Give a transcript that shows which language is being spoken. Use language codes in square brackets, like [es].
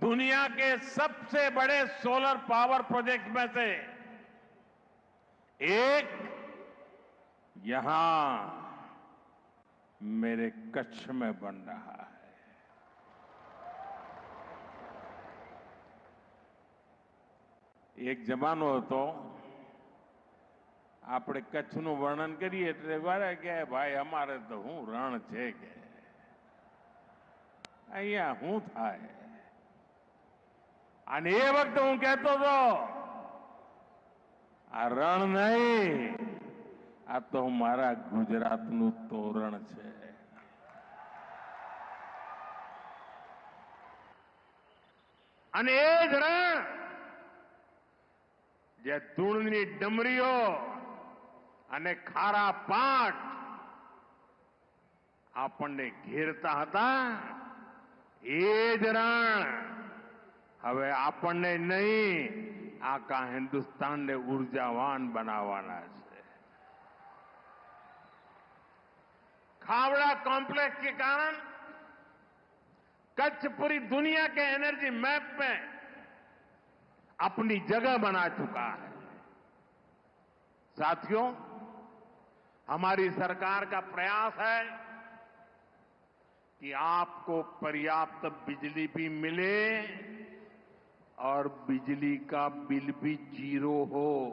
[hi] दुनिया के सबसे बड़े सोलर पावर प्रोजेक्ट में से एक यहां मेरे कच्छ में बन रहा है। [gu] एक जमानो હતો આપણે કચ્છનું વર્ણન કરીએ એટલે વારે કે ભાઈ અમારે તો હું રણ છે કે અહીંયા હું થાય અને એ વખતે હું કહેતો હતો આ રણ નહીં, આ તો મારા ગુજરાતનું તોરણ છે। અને એ જ રણ જે ધૂળની ડમરીઓ અને ખારા પાટ આપણને ઘેરતા હતા, એ જ રણ હવે આપણને નહીં, આખા હિન્દુસ્તાનને ઉર્જાવાન બનાવવાના છે। [hi] खावड़ा कॉम्प्लेक्स के कारण कच्छ पूरी दुनिया के एनर्जी मैप में अपनी जगह बना चुका है। साथियों, हमारी सरकार का प्रयास है कि आपको पर्याप्त बिजली भी मिले और बिजली का बिल भी जीरो हो।